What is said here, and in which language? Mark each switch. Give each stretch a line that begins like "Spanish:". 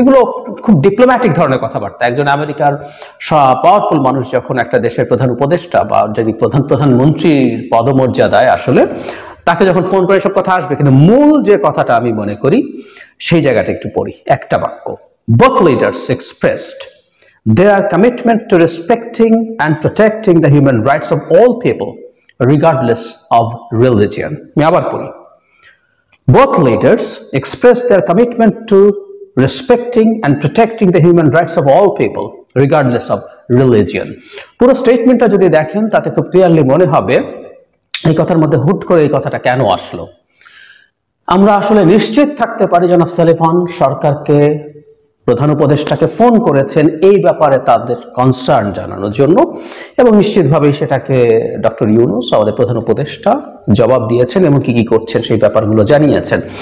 Bangla: এগুলো খুব ডিপ্লোম্যাটিক ধরনের কথাবার্তা। একজন আমেরিকার পাওয়ারফুল মানুষ যখন একটা দেশের প্রধান উপদেষ্টা বা যদি প্রধানমন্ত্রীর পদমর্যাদায় আসলে, তাকে যখন ফোন করে সব কথা আসবে, কিন্তু মূল যে কথাটা আমি মনে করি সেই জায়গাটা একটু পড়ি, একটা বাক্য।
English: Both leaders expressed their commitment to respecting and protecting the human rights of all people regardless of religion.
Bangla: আমি আবার পড়ি।
English: Both leaders expressed their commitment to respecting and protecting the human rights of all people regardless of religion.
Bangla: পুরো স্টেটমেন্টটা যদি দেখেন তাতে খুব clearly মনে হবে এই কথার মধ্যে হুট করে এই কথাটা কেন আসলো। আমরা আসলে নিশ্চিত থাকতে পারি জনাব সালিভান সরকারকে, প্রধান উপদেষ্টাকে ফোন করেছেন এই ব্যাপারে তাদের কনসার্ন জানানোর জন্য, এবং নিশ্চিতভাবেই সেটাকে ডক্টর ইউনূস আমাদের প্রধান উপদেষ্টা জবাব দিয়েছেন এবং কি কি করছেন সেই ব্যাপারগুলো জানিয়েছেন।